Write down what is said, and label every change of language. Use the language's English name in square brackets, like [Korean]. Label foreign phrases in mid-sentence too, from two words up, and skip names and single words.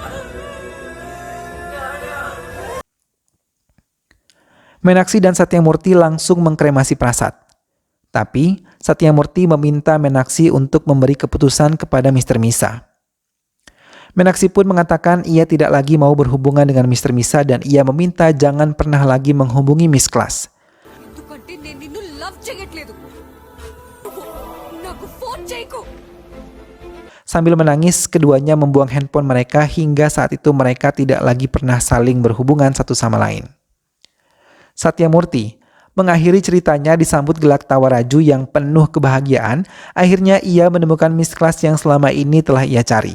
[Indonesian] Meenakshi dan Satyamurti langsung mengkremasi prasat. Tapi Satyamurti meminta Meenakshi untuk memberi keputusan kepada Mr. Misa. Meenakshi pun mengatakan ia tidak lagi mau berhubungan dengan Mr. Misa dan ia meminta jangan pernah lagi menghubungi Miss Class. [Telugu] ఎందుకంటే నేను నిన్ను లవ్ చేయట్లేదు నాకు ఫోన్ చేయకు. [Indonesian] Sambil menangis, keduanya membuang handphone mereka hingga saat itu mereka tidak lagi pernah saling berhubungan satu sama lain. Satyamurti mengakhiri ceritanya disambut gelak tawa Raju yang penuh kebahagiaan. Akhirnya ia menemukan Miss Class yang selama ini telah ia cari.